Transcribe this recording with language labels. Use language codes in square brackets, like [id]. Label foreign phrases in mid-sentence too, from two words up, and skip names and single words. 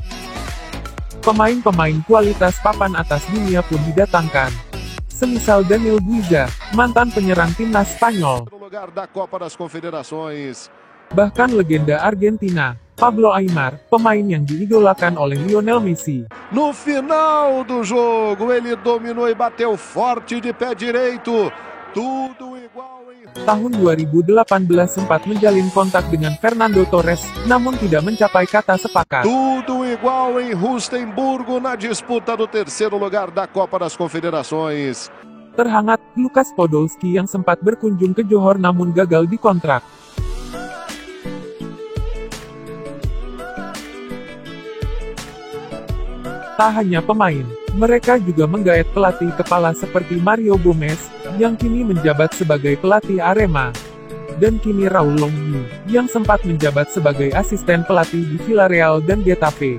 [id] Pemain-pemain kualitas papan atas dunia pun didatangkan. Semisal Daniel Guiza, mantan penyerang timnas Spanyol. Bahkan legenda Argentina, Pablo Aimar, pemain yang diidolakan oleh Lionel Messi. [pt] No final do jogo, ele dominou e bateu forte de pé direito. Tudo igual. [id] Tahun 2018 sempat menjalin kontak dengan Fernando Torres, namun tidak mencapai kata sepakat. [pt] Tudo igual em Rustenburgo na disputa do terceiro lugar da Copa das Confederações. [id] Terhangat, Lukas Podolski yang sempat berkunjung ke Johor namun gagal dikontrak. Tak hanya pemain, mereka juga menggaet pelatih kepala seperti Mario Gomez, yang kini menjabat sebagai pelatih Arema, dan kini Raul Longyu, yang sempat menjabat sebagai asisten pelatih di Villarreal dan Getafe.